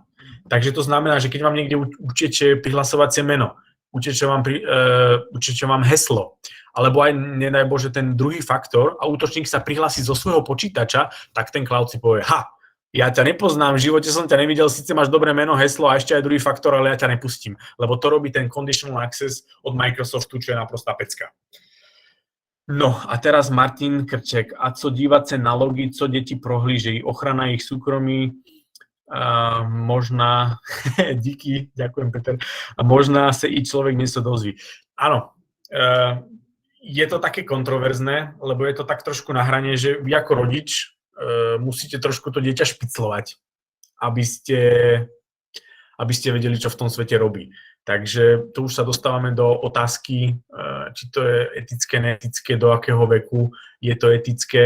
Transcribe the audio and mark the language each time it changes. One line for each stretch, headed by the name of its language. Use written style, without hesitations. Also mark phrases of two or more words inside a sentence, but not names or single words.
Slovak: Takže to znamená, že keď vám niekde uteče prihlasovacie meno, uteče vám heslo, alebo aj, nedaj Bože, ten druhý faktor a útočník sa prihlási zo svojho počítača, tak ten cloud si povie, ja ťa nepoznám, v živote som ťa nevidel, síce máš dobré meno, heslo a ešte aj druhý faktor, ale ja ťa nepustím, lebo to robí ten
English: conditional access
Slovak: od Microsoftu, čo je naprostá pecka. No a teraz Martin Krček.
Czech: A co dívat se na logy, co děti prohlížejí?
Slovak: Ochrana ich súkromí, možná, díky, ďakujem Peter, a možná se i človek niečo dozví. Áno, je to také kontroverzné, lebo je to tak trošku na hrane, že vy ako rodič musíte trošku to dieťa špiclovať, aby ste vedeli, čo v tom svete robí. Takže tu už sa dostávame do otázky, či to je etické, neetické, do akého veku je to etické.